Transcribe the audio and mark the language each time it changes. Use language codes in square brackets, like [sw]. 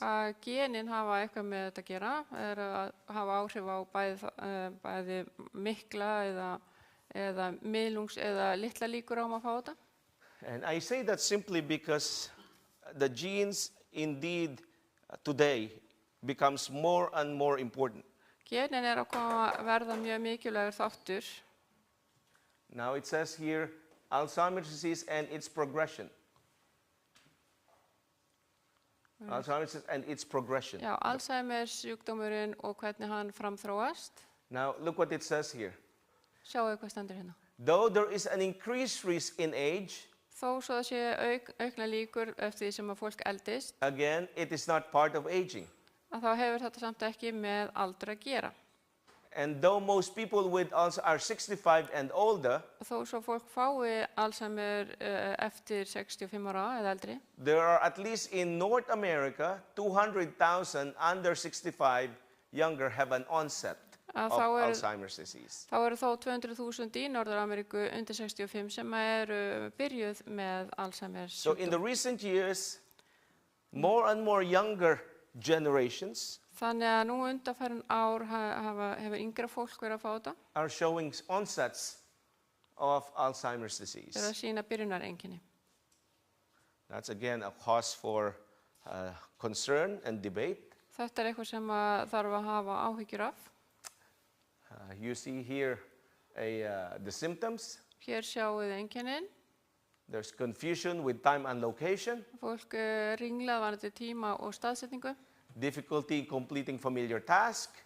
[is] að genin hafa eitthvað með þetta að gera, að hafa áhrif á bæði mikla eða miðlungs eða litla líkur á að fá þetta. [en] And I say that simply because the genes indeed today becomes more and more important. [is] Genin að koma verða mjög mikilvægur þáttur. [en] Now it says here Alzheimer's disease and its progression. Alzheimer's disease and its progression. [is] Já, Alzheimer's sjúkdómurinn og hvernig hann framþróast. [en] Now look what it says here. [is] Sjáu hvað stendur hérna. [en] Though there is an increased risk in age, [is] Þó svo það sé aukna líkur eftir því sem að fólk eldist, [en] again, it is not part of aging. [is] að þá hefur þetta samt ekki með aldur að gera. [en] And though most people with Alzheimer's are 65 and older, [is] Þó svo fólk fái Alzheimer eftir 65 ára eða eldri, [en] there are at least in North America 200,000 under 65 younger have an onset of Alzheimer's disease. [is] þá eru þó 200.000 í Norður-Ameríku undir 65 sem eru byrjuð með Alzheimer [en] So in [is] sjúkdóm. [en] the recent years, more and more younger generations [is] Þannig að nú undanfarin ár hefur yngra fólk verið að fá þetta, [en] are showing onsets of Alzheimer's disease. [is] er að sína byrjunareinkenni. [en] That's again a cause for concern and debate. [is] Þetta er eitthvað sem að þarf að hafa áhyggjur af. [en] You see here the symptoms. [is] Hér sjáum við einkennin. [en] There's confusion with time and location, [is] Fólk ringlað varandi tíma og staðsetningu [en] difficulty completing familiar task,